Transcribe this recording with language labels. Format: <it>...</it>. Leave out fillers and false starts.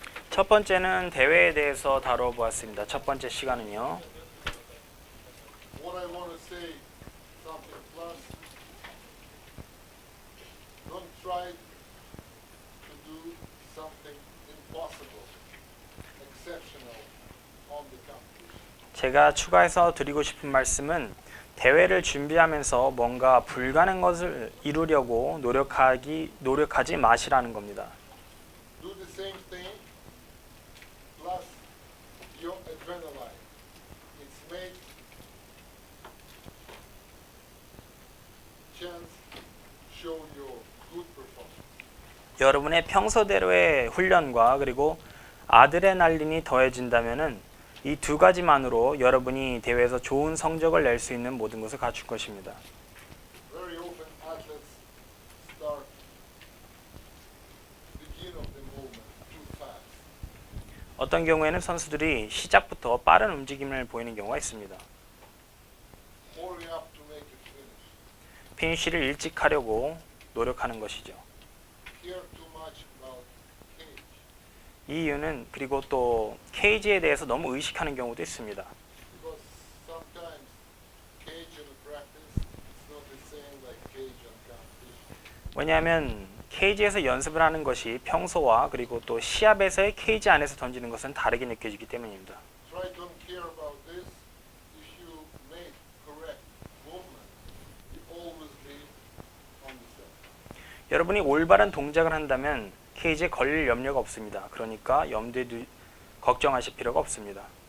<ko>첫 번째는 대회에 대해서 다뤄보았습니다. 첫 번째 시간은요.</ko> <en>What I want to say, something plus, don't try to do something impossible, exceptional on the competition.</en> <ko>제가 추가해서 드리고 싶은 말씀은 대회를 준비하면서 뭔가 불가능한 것을 이루려고 노력하지 마시라는 겁니다.</ko> <en>Do the same thing plus your adrenaline. It's made chance show your good performance.</en> <ko>여러분의 평소대로의 훈련과 그리고 아드레날린이 더해진다면은 이 두 가지만으로 여러분이 대회에서 좋은 성적을 낼 수 있는 모든 것을 갖출 것입니다.</ko> <en>Very often athletes start begin of the movement too fast.</en> <ko>어떤 경우에는 선수들이 시작부터 빠른 움직임을 보이는 경우가 있습니다.</ko> <en>Hurry up to make it finish.</en> <ko>피니쉬를 일찍 하려고 노력하는 것이죠.</ko> <en>Care too much about cage.</en> <ko>이 이유는 그리고 또 케이지에 대해서 너무 의식하는 경우도 있습니다.</ko> <en>Because sometimes cage in practice is not the same like cage on competition.</en> <ko>왜냐하면 케이지에서 연습을 하는 것이 평소와 그리고 또 시합에서의 케이지 안에서 던지는 것은 다르게 느껴지기 때문입니다.</ko> <en>Try don't care about this. If you make correct movement, you always be on the set.</en> <ko>여러분이 올바른 동작을 한다면 케이지에 걸릴 염려가 없습니다. 그러니까 걱정하실 필요가 없습니다.</ko>